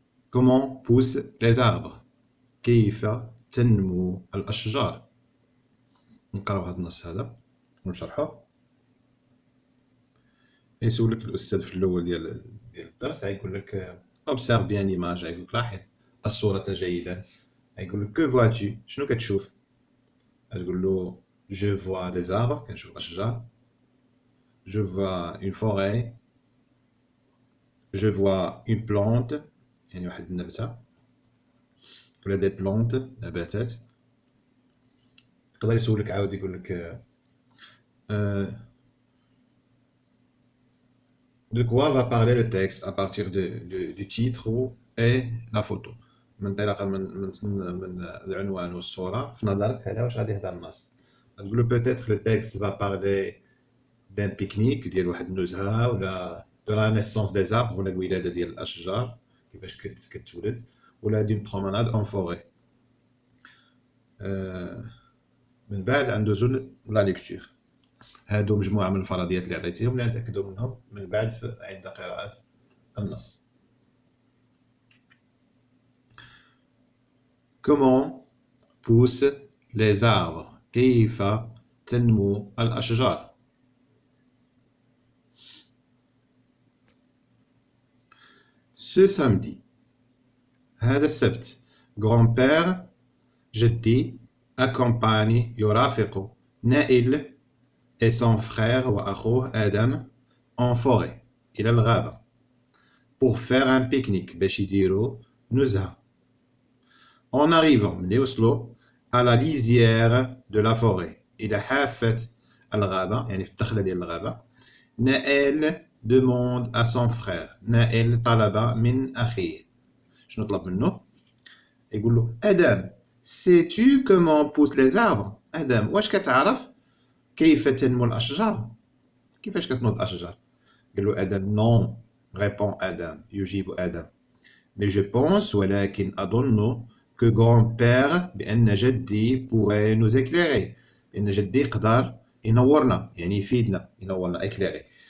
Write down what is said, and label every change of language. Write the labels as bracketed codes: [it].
[fr] Comment poussent les arbres؟ [ar] كيف تنمو الأشجار؟ نقراو هاد النص هذا ونشرحوه. يسولك الأستاذ في الأول ديال الدرس غيقولك [fr] observe bien l'image، [ar] غيقولك لاحظ الصورة جيدا. غيقولك [fr] que vois-tu؟ [ar] شنو كتشوف؟ غتقولو [fr] je vois des arbres، [ar] كنشوف أشجار. [fr] je vois une forêt، je vois une plante، [ar] يعني واحد النبتة ولا دي بلونت نباتات. يقدر يسولك عاود يقولك [fr] de quoi va parler le texte à partir du titre et la photo. [ar] من انطلاقا من العنوان والصورة في نظرك على واش غادي يهضر النص. [fr] تقول peut-être le texte va parler d'un pique-nique [ar] ديال واحد النزهة، [fr] ولا de la naissance des arbres [ar] ولا الولادة ديال الأشجار كيفاش كتولد، [fr] ولا d'une promenade en forêt. [ar] من بعد ندوزو لا ليكتور. هادو مجموعة من الفرضيات اللي عطيتيهم اللي نتأكدوا منهم من بعد عند قراءة النص. [fr] Comment poussent les arbres؟ [ar] كيف تنمو الأشجار؟ [fr] Ce samedi، هذا السبت، grand-père جدي accompagne يرافق نائل et son frère وأخوه آدم en forêt إلى الغابة pour faire un pique-nique [ar] باش يديروا نزهة. En arrivant ملي يوصلوا [fr] à la lisière de la forêt [ar] إلى حافة الغابة، يعني في الدخلة ديال الغابة، نائل [fr] demande à son frère، [ar] نائل طلب من أخيه. شنو طلب منه؟ يقول له آدم [fr] sais-tu comment poussent les arbres؟ [ar] آدم واش كتعرف كيف تنمو الأشجار؟ كيفاش كتنوض الأشجار؟ قال له آدم non، répond آدم، يجيب آدم، [fr] mais je pense [ar] ولكن أظن que grand-père بأن جدي [fr] pourrait nous éclairer، [ar] بأن جدي يقدر ينورنا، يعني يفيدنا، ينورنا éclairer.